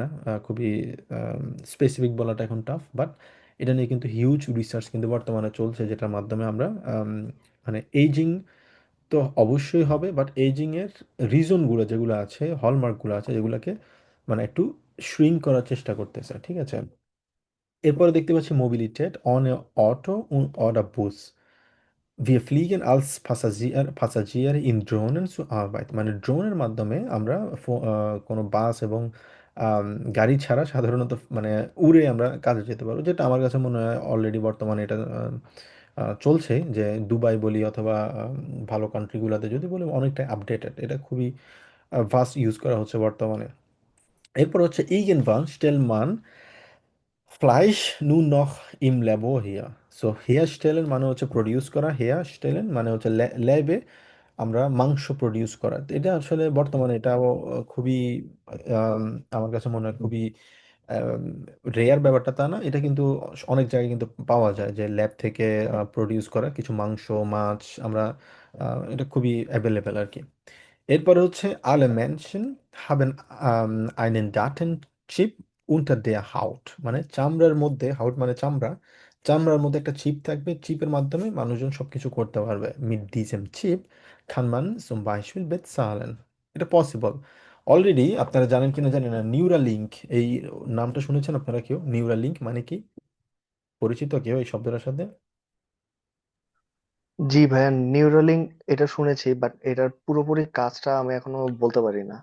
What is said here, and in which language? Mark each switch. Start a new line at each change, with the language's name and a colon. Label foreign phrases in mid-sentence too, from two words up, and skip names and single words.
Bangla: খুবই স্পেসিফিক বলাটা এখন টাফ, বাট এটা নিয়ে কিন্তু
English: huge research
Bangla: কিন্তু বর্তমানে চলছে, যেটার মাধ্যমে আমরা মানে এইজিং তো অবশ্যই হবে, বাট এইজিং এর রিজনগুলো যেগুলো আছে, হলমার্কগুলো আছে, যেগুলোকে মানে একটু শ্রিঙ্ক করার চেষ্টা করতেছে, ঠিক আছে। এরপরে দেখতে পাচ্ছি
German: Mobilität ohne Auto oder Bus. Wir fliegen als Passagiere in Drohnen zur Arbeit,
Bangla: মানে ড্রোনের মাধ্যমে আমরা কোনো বাস এবং গাড়ি ছাড়া সাধারণত মানে উড়ে আমরা কাজে যেতে পারবো, যেটা আমার কাছে মনে হয় অলরেডি বর্তমানে এটা চলছে। যে দুবাই বলি অথবা ভালো কান্ট্রিগুলোতে যদি বলি, অনেকটা আপডেটেড, এটা খুবই
English: fast use
Bangla: করা হচ্ছে বর্তমানে। এরপর হচ্ছে
German: irgendwann stellt man Fleisch nur noch im Labor her.
Bangla: সো herstellen মানে হচ্ছে প্রডিউস করা, herstellen মানে হচ্ছে ল্যাবে আমরা মাংস প্রডিউস করা। তো এটা আসলে বর্তমানে এটাও খুবই আম, আমার কাছে মনে হয় খুবই রেয়ার ব্যাপারটা তা না, এটা কিন্তু অনেক জায়গায় কিন্তু পাওয়া যায় যে ল্যাব থেকে প্রডিউস করা কিছু মাংস, মাছ আমরা এটা খুবই অ্যাভেলেবেল আর কি। এরপরে হচ্ছে
German: alle Menschen haben einen Datenchip unter der Haut,
Bangla: মানে চামড়ার মধ্যে, হাউট মানে চামড়া, চামড়ার মধ্যে একটা চিপ থাকবে, চিপের মাধ্যমে মানুষজন সবকিছু করতে পারবে।
German: mit diesem Chip kann man zum Beispiel bezahlen,
Bangla: এটা পসিবল। অলরেডি আপনারা জানেন কিনা জানেন না, নিউরালিঙ্ক এই নামটা শুনেছেন আপনারা কেউ? নিউরালিঙ্ক মানে কি, পরিচিত কেউ এই শব্দটার সাথে? জি ভাইয়া, নিউরালিঙ্ক এটা শুনেছি, বাট এটার পুরোপুরি কাজটা আমি এখনো বলতে পারি না।